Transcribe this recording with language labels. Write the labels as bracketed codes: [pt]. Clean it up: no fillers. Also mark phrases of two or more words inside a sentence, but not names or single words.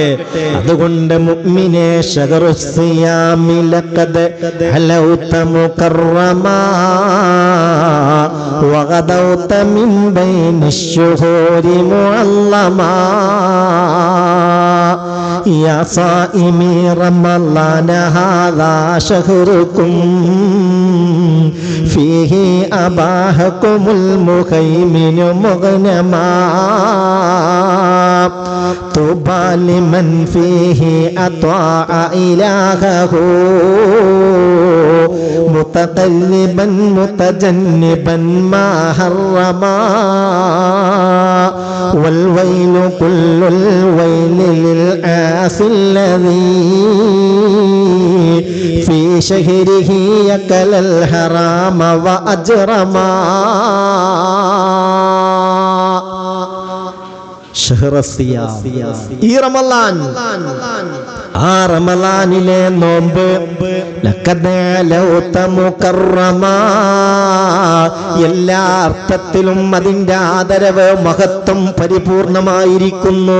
[ml] അതുകൊണ്ട് മുഅ്മിനേ [ar] شهر الصيام لقد حللت مكرما وغدوت من بين الشهور معلما. يا صائمي رمضان هذا شهركم فيه أباحكم المهيمن مغنما. طوبى لمن فيه أطاع إلهه متقلبا متجنبا ما حرما. والويل كل الويل للعاصي الذي في شهره يكل الحرام وأجرما. [ml] ഈ റമളാൻ, ആ റമളാനിലെ നോമ്പ് എല്ലാ അർത്ഥത്തിലും അതിന്റെ ആദരവ് മഹത്വം പരിപൂർണമായിരിക്കുന്നു.